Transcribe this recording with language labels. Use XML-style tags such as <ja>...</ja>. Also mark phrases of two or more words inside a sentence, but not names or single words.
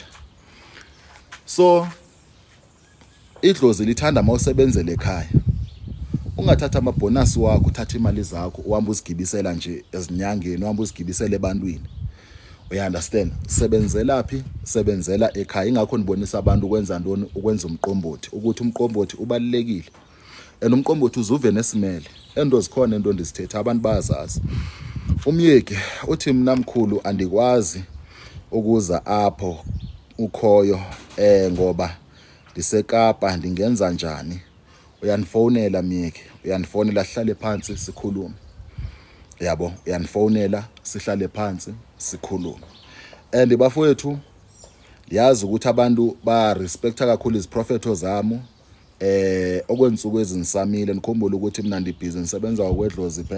<zu>So idlozi lithanda mawusebenzele ekhaya, ungathatha amabonus wakho, uthatha imali zakho uhamba uzigibisela nje ezinyangeni, uhamba uzigibisela ebantwini.</zu> <en>You understand?</en> <zu>Sebenzela phi? Sebenzela ekhaya.</zu> <xh>Ingakho nibonisa abantu ukwenza ntoni, ukwenza umqombothi, ukuthi umqombothi ubalekile. And umqombothi uzuve nesimele. Ento zikhona into ndizithetha abantu bazazi. Umyeki uthi mina mkhulu andikwazi ukuza apho ukhoyo ngoba ndiseKapa ndingenza njani. Uyanifonela Mike,</xh> <zu>uyanifonela sihlale phansi sikhulume. Yabo, uyanifonela sihlale phansi sikhulume.</zu> <xh>And bafowethu ndiyazi ukuthi abantu ba respecta kakhulu iziprophetho zami. Okwensuku ezinisamile nikhumbule ukuthi mina ndibhizi nisebenza ngokwedlozi phela.</xh>